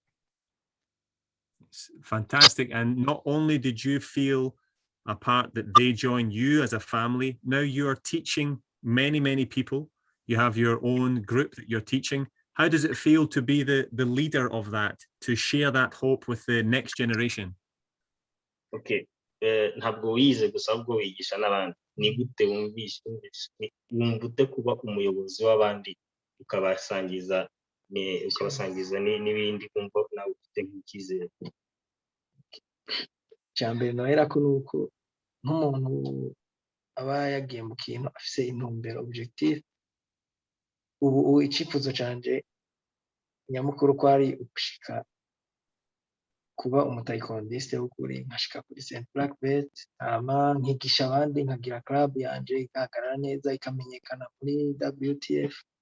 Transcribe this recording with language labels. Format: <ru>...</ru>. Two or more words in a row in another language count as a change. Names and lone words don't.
<en>Fantastic. And not only did you feel a part that they joined you as a family, now you are teaching many, many people. You have your own group that you're teaching. How does it feel to be the leader of that, to share that hope with the next generation? Okay.</en> <rw>Ntabwo wize gusa ahubwo wigisha n'abandi. Ni gute wumva kuba umuyobozi w'abandi ukabasangiza n'ibindi kumva nawe ufite nk'icyizere?</rw> <rn>Cyambere nohera ko nuko nk'umuntu aba yagiye mu kintu afise intumbero, objectif. Ubu icyifuzo canje nyamukuru ko ari ugushika kuba umutaekondiste w'ukuri, nkashika kuri Saint</rn> <en>Black Belt,</en> <rn>nkigisha abandi, nkagira club yanje igahagarara neza, ikamenyekana muri WTF.</rn>